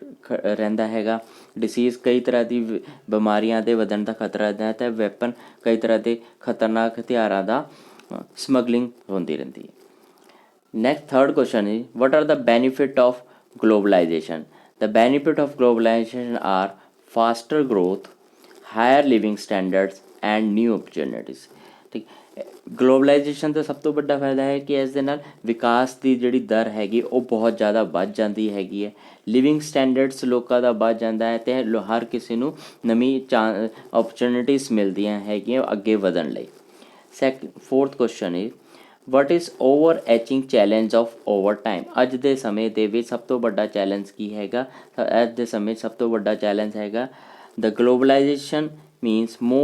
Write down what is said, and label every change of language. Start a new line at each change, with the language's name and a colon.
Punjabi: ਰਹਿੰਦਾ ਹੈਗਾ ਡਿਸੀਜ਼ ਕਈ ਤਰ੍ਹਾਂ ਦੀ ਬਿਮਾਰੀਆਂ ਦੇ ਵਧਣ ਦਾ ਖਤਰਾ ਰਹਿੰਦਾ ਹੈ ਅਤੇ ਵੈਪਨ ਕਈ ਤਰ੍ਹਾਂ ਦੇ ਖਤਰਨਾਕ ਹਥਿਆਰਾਂ ਦਾ ਸਮਗਲਿੰਗ ਹੁੰਦੀ ਰਹਿੰਦੀ ਹੈ
English: Next third question is what are the benefit of globalization? The benefit of globalization are faster growth, higher living standards and new opportunities.
Punjabi: ਠੀਕ ਗਲੋਬਲਾਈਜੇਸ਼ਨ ਦਾ ਸਭ ਤੋਂ ਵੱਡਾ ਫਾਇਦਾ ਹੈ ਕਿ ਇਸ ਦੇ ਨਾਲ ਵਿਕਾਸ ਦੀ ਜਿਹੜੀ ਦਰ ਹੈਗੀ ਉਹ ਬਹੁਤ ਜ਼ਿਆਦਾ ਵੱਧ ਜਾਂਦੀ ਹੈਗੀ ਹੈ ਲਿਵਿੰਗ ਸਟੈਂਡਰਡਸ ਲੋਕਾਂ ਦਾ ਵੱਧ ਜਾਂਦਾ ਹੈ ਅਤੇ ਹਰ ਕਿਸੇ ਨੂੰ ਨਵੀਂ ਓਪਰਚੁਨਿਟੀਜ਼ ਮਿਲਦੀਆਂ ਹੈਗੀਆਂ ਅੱਗੇ ਵਧਣ ਲਈ
English: fourth question is what is overarching challenge of over time
Punjabi: ਅੱਜ ਦੇ ਸਮੇਂ ਦੇ ਵਿੱਚ ਸਭ ਤੋਂ ਵੱਡਾ ਚੈਲੰਜ ਕੀ ਹੈਗਾ ਅੱਜ ਦੇ ਸਮੇਂ ਸਭ ਤੋਂ ਵੱਡਾ ਚੈਲੰਜ ਹੈਗਾ
English: the globalization means